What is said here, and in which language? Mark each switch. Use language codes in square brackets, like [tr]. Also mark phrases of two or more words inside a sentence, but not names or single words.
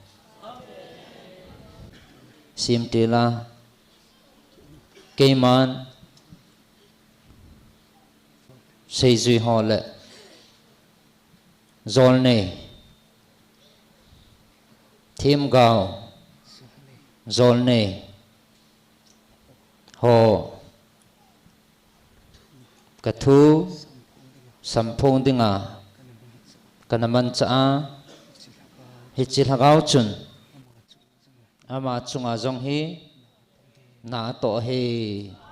[tcz] sim tela keiman sei zui ho le zol ne thim gao zol ne ho ka thu sampong dinga kanaman cha hi chi hagao chun ama chunga jong hi na to hi